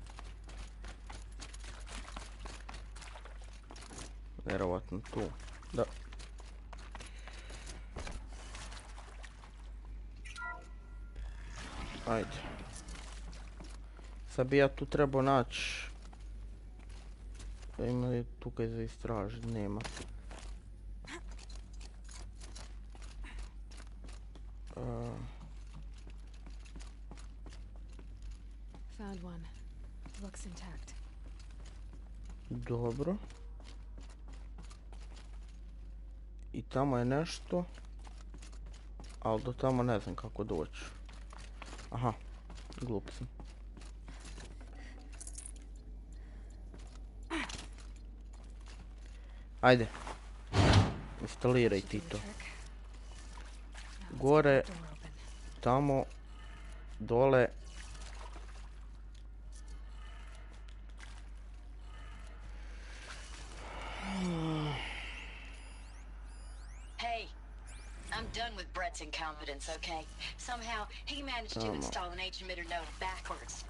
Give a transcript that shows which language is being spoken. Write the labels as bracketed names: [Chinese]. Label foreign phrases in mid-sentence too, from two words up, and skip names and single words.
[Croatian] Vjerovatno tu, da. Ajde. Sad bi ja tu trebao naći... Ima li tukaj za istražiti? Nema. [English] Found one. Looks intact. [Croatian] Dobro. I tamo je nešto. Ali do tamo ne znam kako doći. Aha, glup sam. Ajde. Instaliraj ti to. Gore, tamo, dole. [English] Hey, I'm done with Brett's incompetence, okay? Somehow, he managed to install an H emitter node backwards.